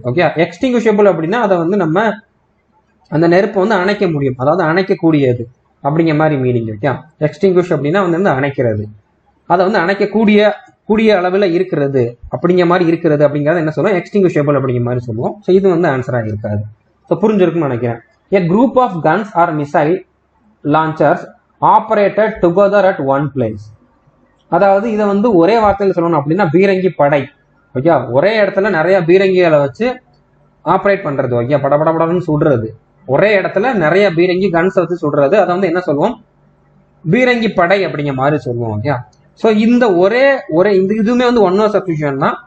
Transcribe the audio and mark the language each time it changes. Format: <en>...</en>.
<ta>Okay, எக்ஸ்டிங்குஷபிள் அப்படின்னா அதை வந்து நம்ம அந்த நெருப்பை வந்து அணைக்க முடியும், அதாவது அணைக்கக்கூடியது அப்படிங்கிற மாதிரி மீனிங். ஓகே, எக்ஸ்டிங்குஷ் அப்படின்னா வந்து அணைக்கிறது, அதை வந்து அணைக்கக்கூடிய அளவில் இருக்கிறது அப்படிங்கிற மாதிரி இருக்கிறது அப்படிங்கிறத என்ன சொல்லுவோம், எக்ஸ்டிங்குஷபிள் அப்படிங்கிற மாதிரி சொல்லுவோம். ஸோ இது வந்து ஆன்சராக இருக்காது. ஸோ புரிஞ்சிருக்குன்னு நினைக்கிறேன்.</ta> <en>A group of guns or missile launchers operated together at one place.</en> <ta>அதாவது இதை வந்து ஒரே வார்த்தையில் சொல்லணும் அப்படின்னா பீரங்கி படை. ஓகே, ஒரே இடத்துல நிறைய பீரங்கிகளை வச்சு ஆப்ரேட் பண்றது. ஓகே, படபடன்னு சுடுறது, ஒரே இடத்துல நிறைய பீரங்கி கன்ஸ் வச்சு சுடுறது, அதை வந்து என்ன சொல்லுவோம், பீரங்கி படை அப்படிங்கிற மாதிரி சொல்லுவோம். ஓகே, ஸோ இந்த ஒரே இதுவுமே வந்து ஒன் வேர்ட் சப்ஸ்டிடியூஷன் தான்.</ta>